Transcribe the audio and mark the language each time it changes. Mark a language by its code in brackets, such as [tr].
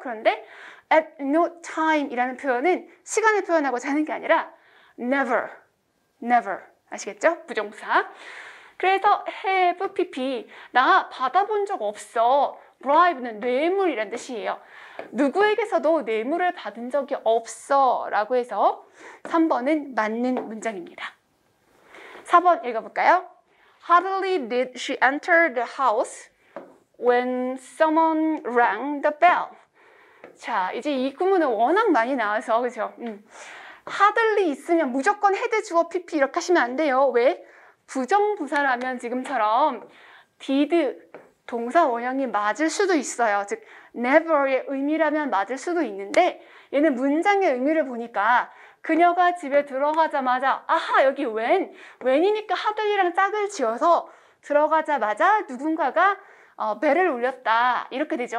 [ko] 그런데 [en] at no time [ko] 이라는 표현은 시간을 표현하고자 하는 게 아니라 never, never 아시겠죠? 부정부사. 그래서 have, pp 나 받아본 적 없어. bribe는 뇌물이란 뜻이에요. 누구에게서도 뇌물을 받은 적이 없어 라고 해서 3번은 맞는 문장입니다. 4번 읽어볼까요? [en] Hardly did she enter the house when someone rang the bell. [ko] 자, 이제 이 구문은 워낙 많이 나와서 그죠? hardly 있으면 무조건 had, 주어, pp 이렇게 하시면 안 돼요. 왜? 부정부사라면 지금처럼 did 동사 원형이 맞을 수도 있어요. 즉 never의 의미라면 맞을 수도 있는데 얘는 문장의 의미를 보니까 그녀가 집에 들어가자마자 아하 여기 when이니까 hardly랑 짝을 지어서 들어가자마자 누군가가 벨을 울렸다 이렇게 되죠.